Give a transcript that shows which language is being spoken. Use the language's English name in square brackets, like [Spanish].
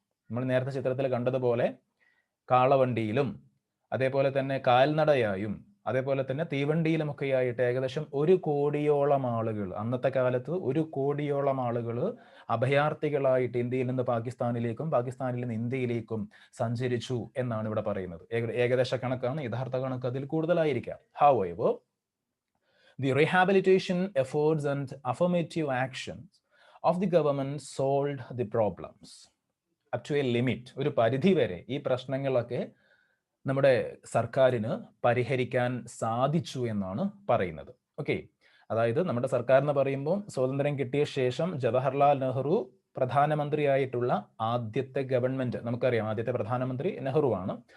[Malayalam] നമ്മൾ നേരത്തെ ചിത്രത്തിൽ കണ്ടതുപോലെ കാളവണ്ടിയിലും അതേപോലെ തന്നെ കാൽനടയായും അതേപോലെ തന്നെ തീവണ്ടിയിലുമൊക്കെ ആയിട്ട് ഏകദേശം 1 കോടിയോളം ആളുകൾ, അന്നത്തെ കാലത്ത് 1 കോടിയോളം ആളുകൾ അഭയാർത്ഥികളായിട്ട് ഇന്ത്യയിൽ നിന്ന് പാകിസ്ഥാനിലേക്കും പാകിസ്ഥാനിൽ നിന്ന് ഇന്ത്യയിലേക്കും സഞ്ചരിച്ചു എന്നാണ് ഇവിടെ പറയുന്നത്. ഏകദേശ കണക്കാണ്, യഥാർത്ഥ കണക്ക് അതിൽ കൂടുതലായിരിക്കാം. [English] However, the rehabilitation efforts and affirmative actions of the government solved the problems up to a limit. [Malayalam] ഒരു പരിധി വരെ ഈ പ്രശ്നങ്ങളൊക്കെ നമ്മുടെ സർക്കാരിന് പരിഹരിക്കാൻ സാധിച്ചു എന്നാണ് പറയുന്നത്. ഓക്കെ, അതായത് നമ്മുടെ സർക്കാർ എന്ന് പറയുമ്പോൾ സ്വാതന്ത്ര്യം കിട്ടിയ ശേഷം ജവഹർലാൽ നെഹ്റു പ്രധാനമന്ത്രിയായിട്ടുള്ള ആദ്യത്തെ ഗവൺമെന്റ്, നമുക്കറിയാം ആദ്യത്തെ പ്രധാനമന്ത്രി നെഹ്റു ആണ്.